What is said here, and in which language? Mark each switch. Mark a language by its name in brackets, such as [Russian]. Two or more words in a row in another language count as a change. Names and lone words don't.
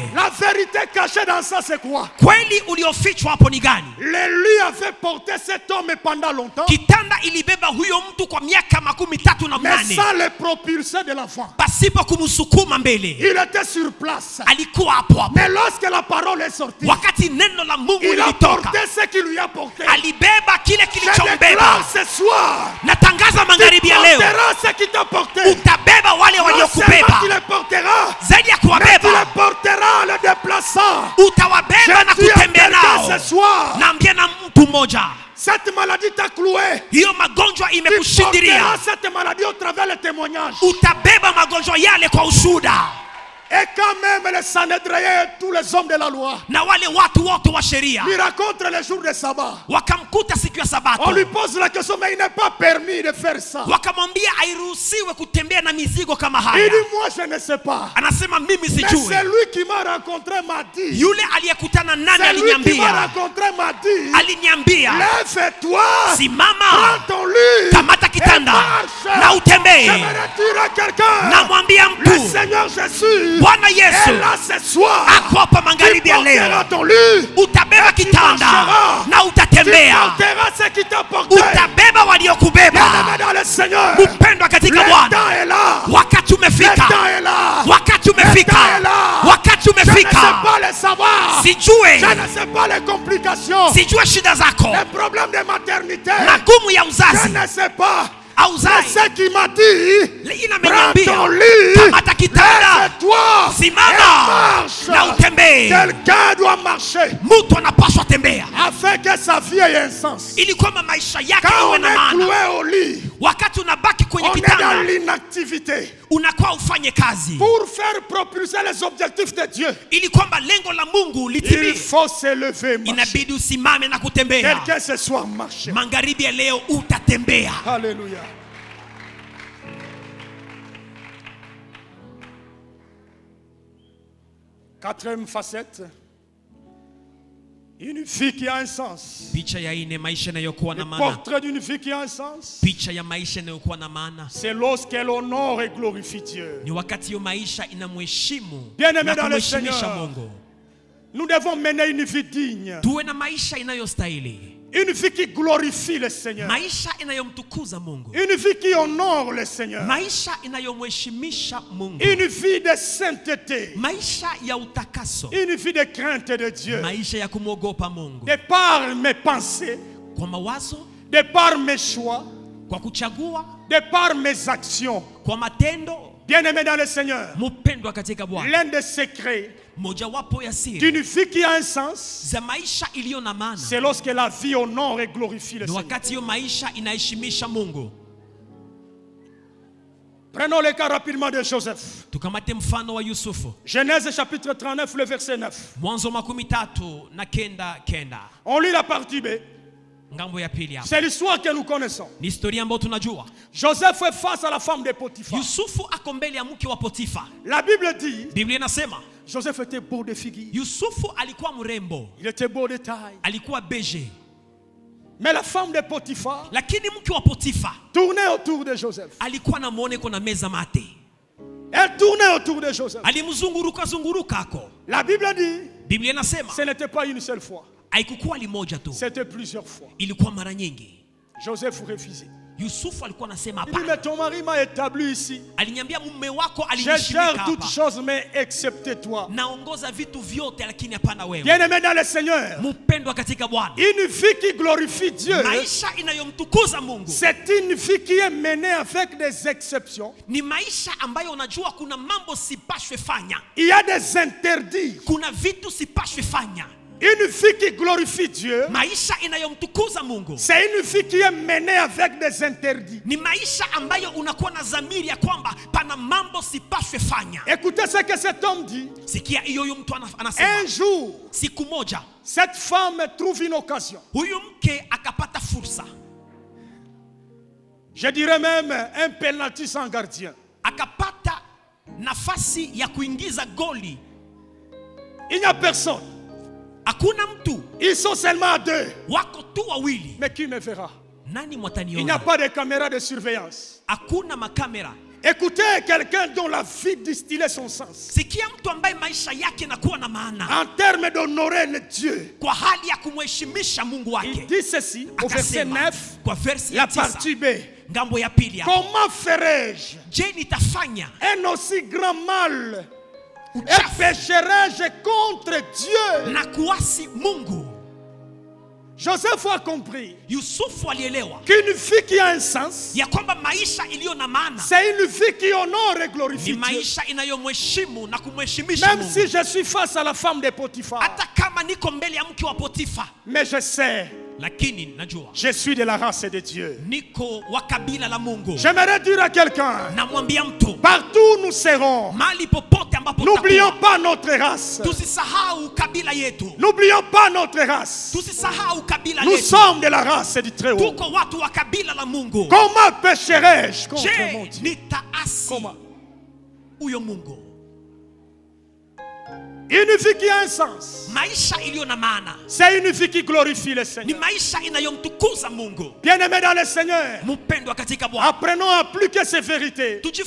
[French] La vérité cachée dans ça, c'est quoi? [Swahili] Kweli uliofichwa hapo ni gani? [French] Le lit avait porté cet homme pendant longtemps, [Swahili] Kitanda ilibeba huyo mtu kwa miaka 38 [French] mais sans le propulser de l'enfant. [Swahili] pasipo kumsukuma mbele. [French] Il était sur place. [Swahili] Alikuwa hapo hapo. [French] Mais lorsque la parole est sortie, [Swahili] Wakati neno la Mungu [French] il a [Swahili] lilitoka, [French] porté ce qui lui a porté. [Swahili] alibeba kile [French] Je [Swahili] kilichombeba. [French] déclare ce soir, [Swahili] Natangaza [French] tu [Swahili] magharibi ya leo, [French] porteras ce qui t'a porté. [Swahili] utabeba wale [French] Non seulement [Swahili] waliokubeba. [French] tu les porteras, [Swahili] Zaidi ya [French] mais tu les [Swahili] kuwabeba, [French] porteras en les déplaçant. [Swahili] utawabeba na [French] Je dis à [Swahili] kutembea [French] quelqu'un [Swahili] nao. [French] ce soir, [Swahili] Naambia na mtu mmoja, [French] cette maladie t'a cloué. [Swahili] hiyo magonjwa [French] Tu [Swahili] imekushindilia. [French] porteras cette maladie au travers le témoignage. [Swahili] Utabeba magonjwa yale kwa ushuhuda. [French] Et quand même les Sanhédriens et tous les hommes de la loi [Swahili] Na wale watu wote wa sheria [French] lui racontent les jours de sabbat, [Swahili] wakamkuta siku ya [French] on [Swahili] Sabato, [French] lui pose la question, mais il n'est pas permis de faire ça. [Swahili] wakamwambia hairuhusiwe kutembea na mizigo kama [French] Il [Swahili] haya. [French] dit, moi je ne sais pas. [Swahili] Anasema mimi [French] Mais [Swahili] sijui. [French] c'est lui qui m'a rencontré m'a dit. [Swahili] Yule aliyekutana nani [French] C'est lui qui m'a [Swahili] aliniambia, [French] rencontré m'a dit. [Swahili] aliniambia [French] Lève-toi, [Swahili] simama, [French] prends ton lit, [Swahili] kamata kitanda [French] et marche. [Swahili] na utembee. [French] J'aimerais dire à quelqu'un, [Swahili] Namwambia [French] le [Swahili] mtu, [French] Seigneur Jésus [Swahili] Bwana Yesu [French] est là ce soir. [Swahili] ako hapa magharibi ya leo. Utabeba kitanda na utatembea. Utabeba waliokubeba. Mpendwa katika Bwana, wakati umefika. Wakati umefika. Wakati umefika. Sijue shida zako, magumu ya uzazi. [French] Ce qui m'a dit, prends ton lit, [Swahili] kamata kitanda, simama na utembee. [French] Quelqu'un doit marcher [Swahili] mtu anapaswa tembea [French] afin que sa vie ait un sens. [Swahili] Ili kwamba maisha yake [French] Quand [Swahili] iwe [French] on [Swahili] na [French] est [Swahili] maana. [French] cloué au lit, [Swahili] wakati unabaki kwenye [French] on est [Swahili] kitanda, [French] dans l'inactivité. [Swahili] Unakuwa ufanye kazi [French] pour faire propulser les objectifs de Dieu. [Swahili] Ili kwamba lengo la Mungu litimie, [French] il faut se lever, marcher. [Swahili] Inabidi usimame na kutembea. [French] Quelqu'un ce soir marche. [Swahili] Magharibi ya leo utatembea. [French] Alléluia. Quatrième facette, une vie qui a un sens. [Swahili] Picha ya ine, maisha inayokuwa na [French] Le [Swahili] maana. [French] portrait d'une vie qui a un sens. [Swahili] Picha ya maisha inayokuwa na maana. [French] C'est lorsqu'elle honore et glorifie Dieu. [Swahili] Ni wakati yo maisha inamheshimu [French] Bien-aimé [Swahili] na [French] dans le [Swahili] kumheshimisha [French] Seigneur, [Swahili] Mungu. [French] nous devons mener une vie digne. [Swahili] Tuwe na maisha inayostahili. [French] Une vie qui glorifie le Seigneur. [Swahili] Maisha inayomtukuza Mungu. [French] Une vie qui honore le Seigneur. [Swahili] Maisha inayomheshimisha Mungu. [French] Une vie de sainteté. [Swahili] Maisha ya utakaso. [French] Une vie de crainte de Dieu. [Swahili] Maisha ya kumwogopa Mungu. [French] De par mes pensées, [Swahili] kwa mawazo, [French] de par mes choix, [Swahili] kwa kuchagua, [French] de par mes actions, [Swahili] kwa matendo. [French] Bien-aimé dans le Seigneur, [Swahili] mpendwa katika Bwana, [French] l'un des secrets [Swahili] mojawapo ya siri [French] d'une vie qui a un sens, [Swahili] za maisha iliyo na maana, [French] c'est lorsque la vie honore et glorifie le Seigneur. [Swahili] wakati yo maisha inaheshimisha Mungu. [French] Prenons le cas rapidement de Joseph. [Swahili] Tukamate mfano wa Yusufu. [French] Genèse chapitre 39, le verset 9. [Swahili] Mwanzo 13:9. [French] On lit la partie B. [Swahili] Ngambo ya pili hapa. [French] C'est l'histoire que nous connaissons. [Swahili] Ni historia ambayo tunajua. [French] Joseph est face à la femme de Potiphar. [Swahili] Yusufu ako mbele ya mke wa Potifa. [French] La Bible dit, [Swahili] Biblia inasema [French] Joseph était beau de figure. [Swahili] Yusufu alikuwa mrembo. [French] Il était beau de taille. [Swahili] Alikuwa beige. [French] Mais la femme de Potiphar, [Swahili] lakini mke wa Potifa [French] tournait autour de Joseph. [Swahili] Alikuwa na muone kuna meza mate. [French] Elle tournait autour de Joseph. [Swahili] Alimzunguruka ako. [French] La Bible dit, [Swahili] Biblia inasema [French] ce n'était pas une seule fois. [Swahili] Haikukuwa limoja tu. [French] C'était plusieurs fois. [Swahili] Ilikuwa mara nyingi. [French] Joseph refusait. [Swahili] Yusufu alikuwa anasema hapana. [French] Il dit, mais ton mari m'a établi ici. [Swahili] Aliniambia mume wako alinishimika hapa. [French] Je gère toutes choses mais excepté toi. [Swahili] Naongoza vitu vyote lakini hapana wewe. [French] Bien-aimé dans le Seigneur. [Swahili] Mpendwa katika Bwana. [French] Une vie qui glorifie Dieu. [Swahili] Maisha inayomtukuza Mungu. [French] C'est une vie qui est menée avec des exceptions. [Swahili] Ni maisha ambayo unajua kuna mambo sipashwe fanya. [French] Il y a des interdits. [Swahili] Kuna vitu sipashwe fanya. [French] Une vie qui glorifie Dieu, [Swahili] maisha inayomtukuza Mungu, [French] c'est une vie qui est menée avec des interdits. [Swahili] Ni maisha ambayo unakuwa na dhamiri ya kwamba pana mambo sipashwe fanya. [French] Écoutez ce que cet homme dit. [Swahili] Sikia hiyo mtu anasema. [French] Un jour, [Swahili] siku moja, [French] cette femme trouve une occasion. [Swahili] Huyu mke akapata fursa. [French] Je dirais même un penalty sans gardien. [Swahili] Akapata nafasi ya kuingiza goli. [French] Il n'y a personne. [Swahili] Hakuna mtu. [French] Ils sont seulement à deux. [Swahili] Wako tu wawili. [French] Mais qui me verra? [Swahili] Nani mwataniona? [French] Il n'y a pas de caméra de surveillance. [Swahili] Hakuna makamera. [French] Écoutez quelqu'un dont la vie distillait son sens. [Swahili] Sikia mtu ambaye maisha yake nakuwa na maana. [French] En termes d'honorer le Dieu. [Swahili] Kwa hali ya kumheshimisha Mungu wake. [French] Il dit ceci au verset 9. [Swahili] Kwa verse [French] la partie B. [Swahili] Ngambo ya pili hapo. [French] Comment ferais-je? [Swahili] Je nitafanya [French] un aussi grand mal? Et pécherai-je contre Dieu? [Swahili] Na kuasi Mungu. [French] Joseph a compris [Swahili] Yusufu alielewa [French] qu'une vie qui a un sens, [Swahili] ya kwamba maisha iliyo na maana, [French] c'est une vie qui honore et glorifie Dieu. [Swahili] Ni maisha inayomheshimu na kumheshimisha Mungu. [French] Même si je suis face à la femme de Potiphar. [Swahili] Hata kama niko mbele ya mke wa Potifa. [French] Mais je sais. [Swahili] Lakini najua. [French] Je suis de la race de Dieu. [Swahili] Niko wa kabila la Mungu. [French] J'aimerais dire à quelqu'un. [Swahili] Namwambia mtu. [French] Partout nous serons. [Swahili] Mali popote ambapo [French] n'oublions pas notre race. [Swahili] Tusisahau kabila yetu. [French] N'oublions pas notre race. [Swahili] Tusisahau kabila [French] nous [Swahili] yetu. [French] sommes de la race du Très-Haut. [Swahili] Tuko watu wa kabila la Mungu. [French] Comment pécherai-je contre mon Dieu? [Swahili] Nitaasi. [French] Comment? [Swahili] Uyo Mungu. [French] Une vie qui a un sens. C'est une vie qui glorifie le Seigneur. Bien-aimés dans le Seigneur, apprenons à plus que ces vérités.